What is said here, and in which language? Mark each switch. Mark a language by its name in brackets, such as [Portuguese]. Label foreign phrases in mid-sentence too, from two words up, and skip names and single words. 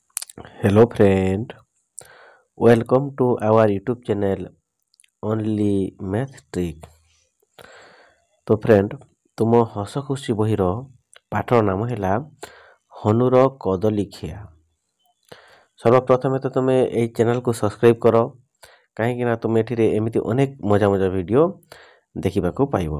[English] Hello friend, welcome to our YouTube channel Only Math Trick। [Odia] ତ ଫ୍ରେଣ୍ଡ ତୁମ ହସ ଖୁସି ବହିର ପାଠର ନାମ ହେଲା ହନୁର କଦଳୀ ଖିଆ। ସର୍ବପ୍ରଥମେ ତ ତୁମେ ଏହି ଚ୍ୟାନେଲକୁ ସବସ୍କ୍ରାଇବ୍ କର, କାହିଁକି ନା ତୁମେ ଏଠିରେ ଏମିତି ଅନେକ ମଜା ମଜା ଭିଡ଼ିଓ ଦେଖିବାକୁ ପାଇବ।